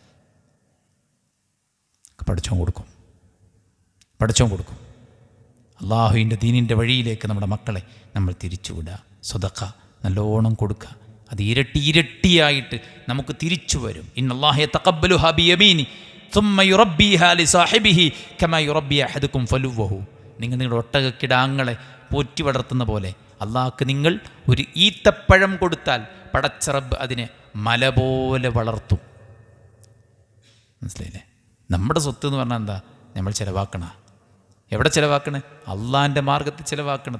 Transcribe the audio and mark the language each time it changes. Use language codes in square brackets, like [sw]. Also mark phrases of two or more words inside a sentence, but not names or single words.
[ml] പഠിച്ചോൻ കൊടുക്കും. അള്ളാഹുവിൻ്റെ ദീനിൻ്റെ വഴിയിലേക്ക് നമ്മുടെ മക്കളെ നമ്മൾ തിരിച്ചുവിടുക. സ്വതഖ നല്ലോണം കൊടുക്കുക. അത് ഇരട്ടിയായിട്ട് നമുക്ക് തിരിച്ചു വരും. [ar] إن الله يتقبلها بيميني ثم يربيها لصاحبه كما يربي احدكم فلوه. [ml] നിങ്ങൾ നിങ്ങളുടെ ഒട്ടകക്കിടാങ്ങളെ പോറ്റി വളർത്തുന്ന പോലെ അള്ളാഹ്ക്ക് നിങ്ങൾ ഒരു ഈത്തപ്പഴം കൊടുത്താൽ പടച്ച റബ്ബ് അതിനെ മല പോലെ വളർത്തും. മനസ്സിലായില്ലേ? നമ്മുടെ സ്വത്ത് എന്ന് പറഞ്ഞാൽ എന്താ? നമ്മൾ ചിലവാക്കണ. എവിടെ ചിലവാക്കണേ? അള്ളാഹിൻ്റെ മാർഗത്തിൽ ചിലവാക്കണത്.